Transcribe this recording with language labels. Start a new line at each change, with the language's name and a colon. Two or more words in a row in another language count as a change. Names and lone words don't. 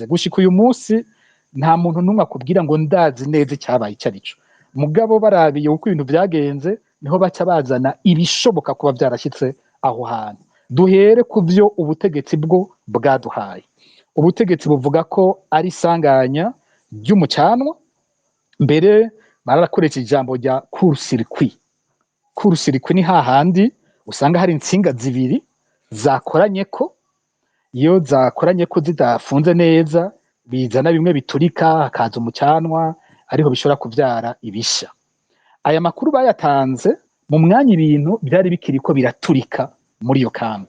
Rundi: Gushika uyu munsi nta muntu n'umwe akubwira ngo ndazi neza icyabaye icyo ari cyo, mugabo barabiye uko ibintu byagenze niho baca bazana ibishoboka kuba byarashyitse aho hantu. Duhere ku byo ubutegetsi bwo bwaduhaye. Ubutegetsi buvuga ko ari isanganya ry'umucanwa, mbere barakoresha ijambo rya court-circuit. Court-circuit ni hahandi usanga hari insinga zibiri zakoranye ko, iyo zakoranye ko zidafunze neza bizana bimwe biturika, hakaza umucanwa, ariho bishobora kubyara ibishya. Aya makuru bayatanze mu mwanya ibintu byari bikiri ko biraturika muri iyo kambi.